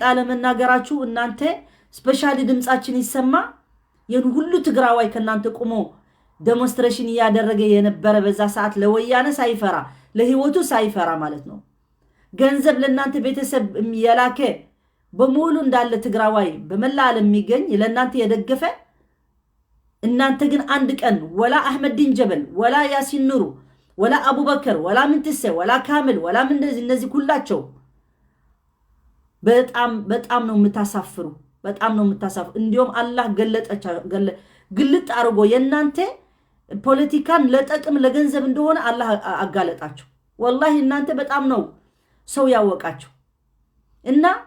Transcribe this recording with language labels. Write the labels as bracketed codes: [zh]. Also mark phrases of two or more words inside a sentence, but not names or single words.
[am] አለመናገራችሁ እናንተ ስፔሻሊ ድምጻችን ይሰማ። ይህን ሁሉ ትግራዋይ ከናንተ ቆሞ ዴሞንስትሬሽን ያደረገ የነበረ በዛ ሰዓት ለወያነ ሳይፈራ ለህይወቱ ሳይፈራ ማለት ነው። ገንዘብ ለናንተ ቤተሰብ የላከ በሙሉ እንዳለ ትግራዋይ በመላ ዓለም የሚገኝ ለናንተ የደገፈ። እናንተ ግን አንድ ቀን ወላ አህመድ ዲን ጀበል ወላ ያሲን ኑሩ ወላ አቡበከር ወላ ምንትሰ ወላ ካምል ወላ ምን እነዚህ ሁላቸው በጣም ነው የምታሳፍሩ በጣም ነው የምታሳፍሩ እንዲያውም አላህ ግልጥ አርጎ የናንተ ፖለቲካን ለጥቅም ለገንዘብ እንደሆነ አላህ አጋለጣችሁ والله እናንተ በጣም ነው ሰው ያወቃችሁ እና